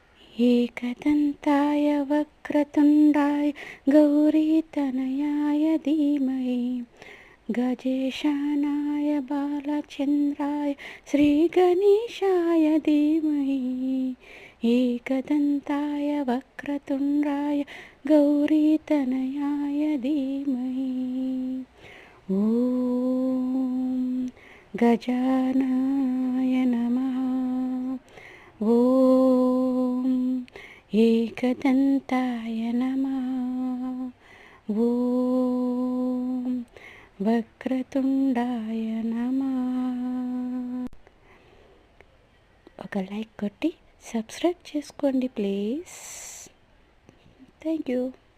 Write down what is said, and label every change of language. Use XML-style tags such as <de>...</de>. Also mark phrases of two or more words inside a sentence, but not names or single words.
<sa>एकदन्ताय वक्रतुण्डाय गौरीतनयाय धीमहि गजेशानाय बालचन्द्राय श्रीगणेशाय धीमहि एकदन्ताय वक्रतुण्डाय गौरीतनयाय धीमहि ॐ गजाननाय नमः। ॐ एकदन्ताय नमः। ॐ వక్రతుండాయ నమః.</sa> <te>ఒక లైక్ కొట్టి సబ్స్క్రైబ్ చేసుకోండి ప్లీజ్.</te> <en>Thank you.</en>